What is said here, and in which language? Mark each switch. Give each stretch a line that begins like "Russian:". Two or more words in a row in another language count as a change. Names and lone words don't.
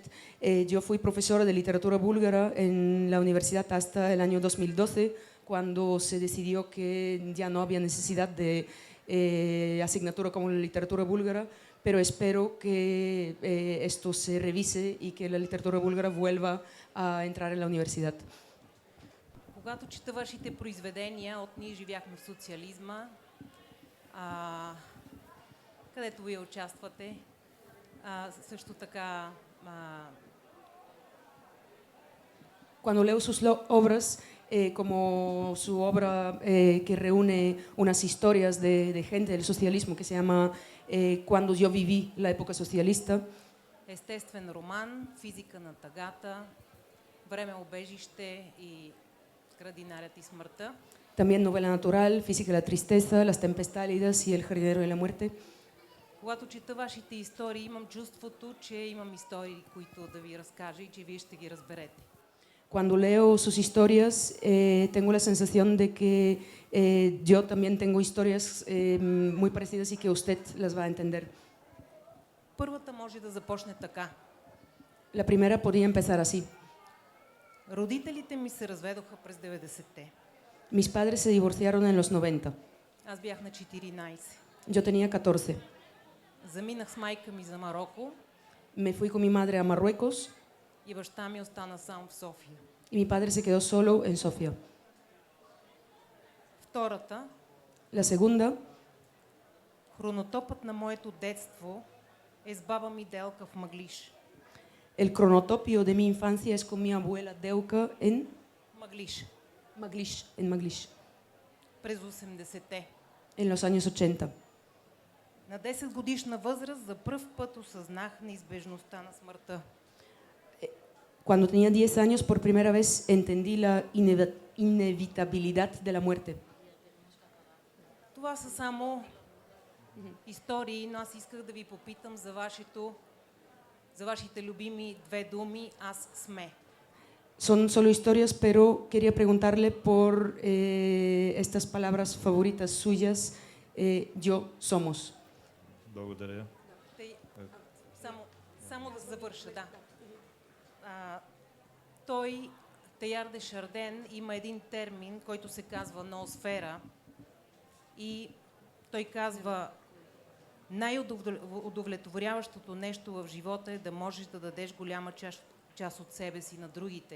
Spanish: Yo fui profesora de literatura búlgara en la universidad hasta el año 2012, cuando se decidió que ya no había necesidad de asignatura como la literatura búlgara, pero espero que esto se revise y que la literatura búlgara vuelva a entrar en la universidad.
Bulgarian: Когато чета вашите произведения от Ние живяхме в социализма, където вие участвате, също така
Spanish: Cuando leo sus obras, como su obra que reúne unas historias de gente del socialismo que se llama Cuando yo viví la época socialista,
Bulgarian: естествен роман, Физика на тъгата, Време, убежище и Градинарят и смъртта.
Spanish: también novela natural, Física de la tristeza, Las tempestálidas y El jardinero de la muerte.
Bulgarian: Когато чета вашите истории, имам чувството, че имам истории, които да ви разкажа и че вие ще ги разберете.
Spanish: Cuando leo sus historias, tengo la sensación de que yo también tengo historias muy parecidas y que usted las va a entender.
Bulgarian: Първата може да започне така.
Spanish: La primera podría empezar así.
Bulgarian: Родителите ми се разведоха през 90-те.
Spanish: Mis padres se divorciaron en los 90.
Bulgarian: Аз бях на 14.
Spanish: Yo tenía 14.
Bulgarian: Заминах с майка ми за Мароко
Spanish: Me fui con mi madre a Marruecos
Bulgarian: и баща ми остана сам в София.
Spanish: y mi padre se quedó solo en Sofía.
Bulgarian: Втората,
Spanish: La segunda,
Bulgarian: хронотопът на моето детство е с баба ми Делка в Мъглиж.
Spanish: el cronotopio de mi infancia es con mi abuela Deuka en
Bulgarian: Мъглиж.
Spanish: Maglish,
Bulgarian: През 80-те.
Spanish: en los años 80.
Bulgarian: На 10 годишна възраст за пръв път осъзнах неизбежността на смъртта.
Spanish: Cuando tenía 10 años, por primera vez entendí la inevitabilidad de la muerte.
Bulgarian: Това са само истории, но аз исках да ви попитам за вашите любими две думи «Аз сме».
Spanish: Son solo historias, pero quería preguntarle por estas palabras favoritas suyas, yo somos.
Bulgarian: Благодаря. Само да завърша, да. Той, Теяр де Шарден, има един термин, който се казва ноосфера и той казва най-удовлетворяващото нещо в живота е да можеш да дадеш голяма част от себе си на другите.